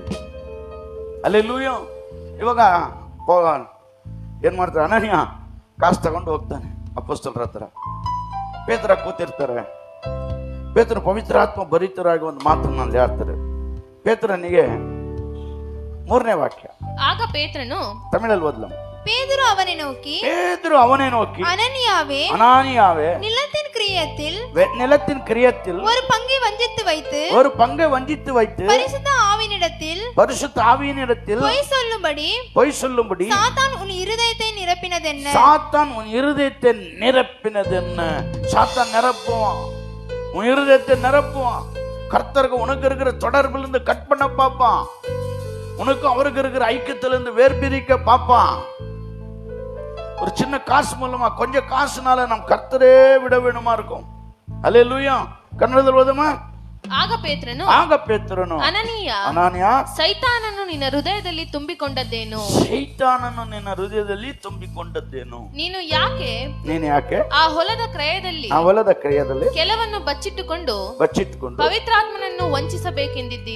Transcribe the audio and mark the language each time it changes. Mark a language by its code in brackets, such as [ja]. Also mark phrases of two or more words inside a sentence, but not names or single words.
[kn] ಹಲ್ಲೆಲೂಯಾ. ಇವಾಗ ಏನ್ ಮಾಡ್ತಾರೆ? ಅನನೀಯ ಕಾಸು ತಗೊಂಡು ಹೋಗ್ತಾನೆ ಅಪೊಸ್ತಲರ ಹತ್ರ. ಪೇತ್ರ ಕೂತಿರ್ತಾರೆ. ಪೇತ್ರ ಪವಿತ್ರಾತ್ಮ ಭರಿತರಾಗಿ ಒಂದು ಮಾತನ್ನು ಅಲ್ಲಿ ಹೇಳ್ತಾರೆ. ಪೇತ್ರನಿಗೆ 3ನೇ ವಾಕ್ಯ. ಆಗ ಪೇತ್ರನು ತಮಿಳಲ್ಲಿ ಓದ್ಲಮ್ಮ. [ta] பேதுரு அவனை நோக்கி அனனியாவே நிலத்தின் கிரியத்தில் ஒரு பங்கை வஞ்சித்து வைத்து பரிசுத்த ஆவியினிடத்தில் பொய் சொல்லும்படி சாத்தான் உன் இருதயத்தை நிரப்பினதென்ன? சாத்தான் நிரப்புவான், உன் இருதயத்தை நிரப்புவான். கர்த்தருக்கு உனக்கு இருக்கிற தொடர்புல இருந்து கட் பண்ண பாப்பான், உனக்கு அவருக்கு இருக்கிற ஐக்கியத்திலிருந்து வேர்பிரிக்க பாப்பான். ஒரு சின்ன காசு மூலமா கொஞ்சம் காசுனால நம் கர்த்தரே விட வேணுமா இருக்கும். அல்லேலூயா. [kn] ಕನ್ನಡದಲ್ಲಿ ಓದಮ್ಮ. ಆಗ ಪೇತ್ರನು ಅನನೀಯ ಸೈತಾನನು ನಿನ್ನ ಹೃದಯದಲ್ಲಿ ತುಂಬಿಕೊಂಡದ್ದೇನು? ನೀನು ಯಾಕೆ ಆ ಹೊಲದ ಕ್ರಯದಲ್ಲಿ ಕೆಲವನ್ನು ಬಚ್ಚಿಟ್ಟುಕೊಂಡು ಪವಿತ್ರಾತ್ಮನನ್ನು ವಂಚಿಸಬೇಕೆಂದಿದ್ದಿ.